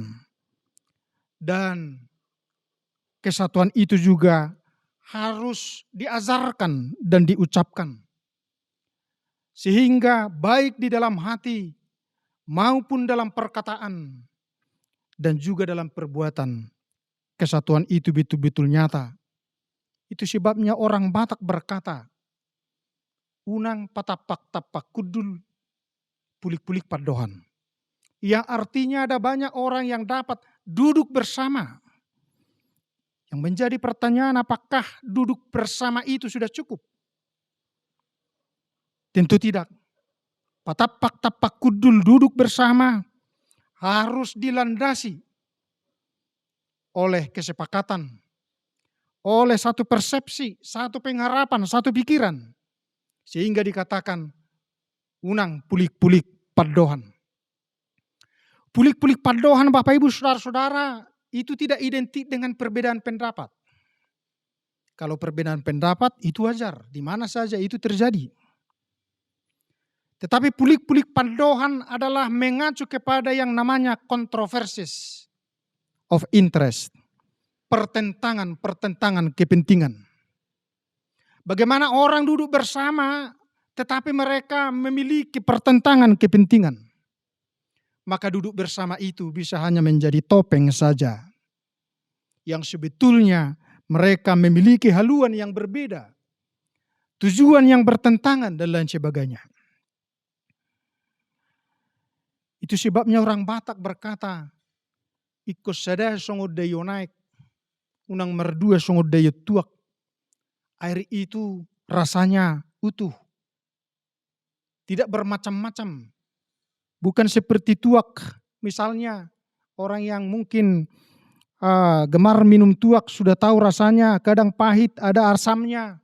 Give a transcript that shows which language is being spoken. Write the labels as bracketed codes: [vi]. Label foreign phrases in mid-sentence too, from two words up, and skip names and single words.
[id] Dan kesatuan itu juga harus diajarkan dan diucapkan. Sehingga baik di dalam hati maupun dalam perkataan dan juga dalam perbuatan, kesatuan itu betul-betul nyata. Itu sebabnya orang Batak berkata, [bbc] unang patapak tapak kudul, pulik-pulik padohan. [id] Yang artinya ada banyak orang yang dapat duduk bersama. Yang menjadi pertanyaan, apakah duduk bersama itu sudah cukup? Tentu tidak. [bbc] Patapak-tapak kudul, [id] duduk bersama, harus dilandasi oleh kesepakatan, oleh satu persepsi, satu pengharapan, satu pikiran. Sehingga dikatakan, [bbc] unang pulik-pulik padohan. Pulik-pulik padohan, [id] Bapak, Ibu, Saudara-saudara, itu tidak identik dengan perbedaan pendapat. Kalau perbedaan pendapat itu wajar, di mana saja itu terjadi. Tetapi pulik-pulik padohan adalah mengacu kepada yang namanya [en] controversies of interest. [id] Pertentangan kepentingan. Bagaimana orang duduk bersama tetapi mereka memiliki pertentangan kepentingan. Maka duduk bersama itu bisa hanya menjadi topeng saja. Yang sebetulnya mereka memiliki haluan yang berbeda. Tujuan yang bertentangan dan lain sebagainya. Itu sebabnya orang Batak berkata, [bbc] ikut sada songod dayo naik, unang merdua songod dayo tuak. [id] Air itu rasanya utuh. Tidak bermacam-macam. Bukan seperti tuak, misalnya orang yang mungkin gemar minum tuak sudah tahu rasanya, kadang pahit, ada asamnya.